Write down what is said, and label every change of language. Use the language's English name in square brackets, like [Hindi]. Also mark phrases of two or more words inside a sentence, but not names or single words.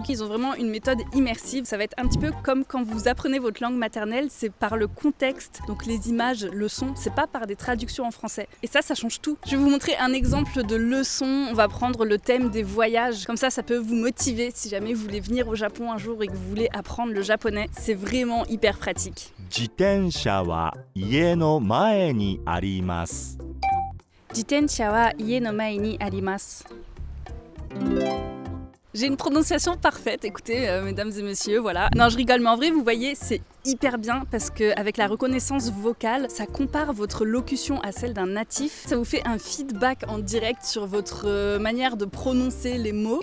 [French] Ils ont vraiment une méthode immersive. Ça va être un petit peu comme quand vous apprenez votre langue maternelle, c'est par le contexte, donc les images, le son, c'est pas par des traductions en français. Et ça change tout. Je vais vous montrer un exemple de leçon. On va prendre le thème des voyages. Comme ça peut vous motiver si jamais vous voulez venir au Japon un jour et que vous voulez apprendre le japonais. C'est vraiment hyper pratique. [Japanese] 自転車は家の前にあります。自転車は家の前にあります. [French] J'ai une prononciation parfaite, écoutez, mesdames et messieurs, voilà. Non, je rigole, mais en vrai, vous voyez, c'est hyper bien parce qu'avec la reconnaissance vocale, ça compare votre locution à celle d'un natif. Ça vous fait un feedback en direct sur votre manière de prononcer les mots.